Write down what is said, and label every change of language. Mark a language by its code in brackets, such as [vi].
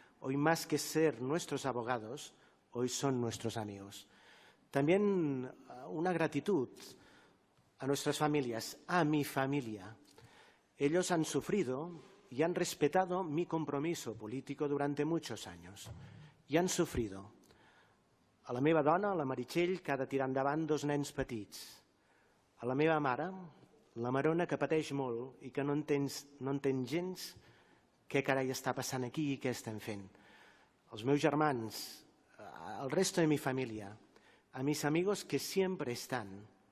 [es] Hoy, más que ser nuestros abogados, hoy son nuestros amigos. También una gratitud a nuestras familias, a mi familia. Ellos han sufrido y han respetado mi compromiso político durante muchos años. I han sufrido. [ca] A la meva dona, a la Meritxell, que ha de tirar endavant dos nens petits. A la meva mare, la Marona, que pateix molt i que no entén gens què carai està passant aquí i què estem fent. Els meus germans, [es] al resto de mi familia, a mis amigos que siempre están.